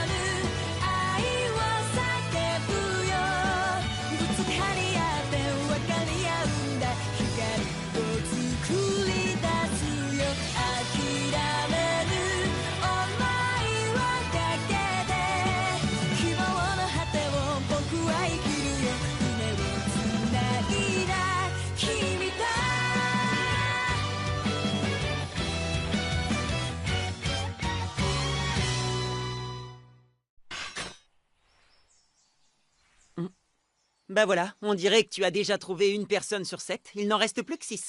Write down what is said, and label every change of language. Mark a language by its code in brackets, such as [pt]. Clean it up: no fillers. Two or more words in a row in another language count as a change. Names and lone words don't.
[ja] ぬ愛を叫ぶよぶつかり合って分かり合うんだ光を作り出すよ諦める想いをかけて希望の果てを僕は生きるよ夢をつないだ君と [fr] Bah voilà, on dirait que tu as déjà trouvé une personne sur 7. Il n'en reste plus que 6.